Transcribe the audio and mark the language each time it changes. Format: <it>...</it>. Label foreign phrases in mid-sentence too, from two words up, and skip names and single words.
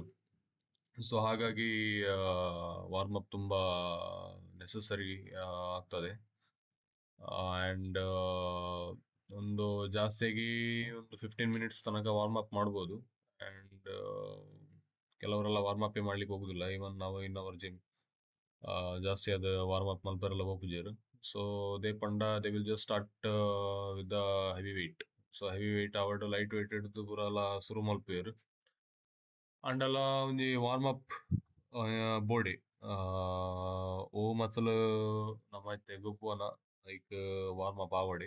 <kn>ಸೊ ಹಾಗಾಗಿ</kn> <en>warm up</en> <kn>ತುಂಬ ನೆಸಸರಿ ಆಗ್ತದೆ ಆ್ಯಂಡ್ ಒಂದು ಜಾಸ್ತಿಯಾಗಿ ಒಂದು 15 ಮಿನಿಟ್ಸ್ ತನಕ</kn> <en>warm up</en> <kn>ಮಾಡ್ಬೋದು. ಆ್ಯಂಡ್ ಕೆಲವರೆಲ್ಲ ವಾರ್ಮ್ ಅಪ್ಪೇ ಮಾಡ್ಲಿಕ್ಕೆ ಹೋಗುದಿಲ್ಲ.</kn> <tcy>ಇವನ್ ನಾವು</tcy> <en>in our gym</en> <tcy>ಜಾಸ್ತಿ ಅದು</tcy> <en>warm up</en> <tcy>ಮಲ್ಪರೆಲ್ಲ ಹೋಗ್ಜೇರು.</tcy> <en>so they will just start with the heavy weight.</en> <tcy>ಸೊ</tcy> <en>heavy weight</en> <tcy>ಆವಡ್</tcy> <en>light weight</en> <tcy>ಹಿಡಿದು ಪೂರ ಎಲ್ಲ ಶುರು ಮಲ್ಪೇರು ಅಂಡಲ್ಲ ಒಂಜಿ</tcy> <en>warm up</en> <tcy>ಬೋಡಿ ಓ ಮಸಲು ನಮ್ಮೈತೆ ಗೊಬ್ಬುವನ</tcy> <en>like warm up</en> <tcy>ಆವಡೆ.</tcy>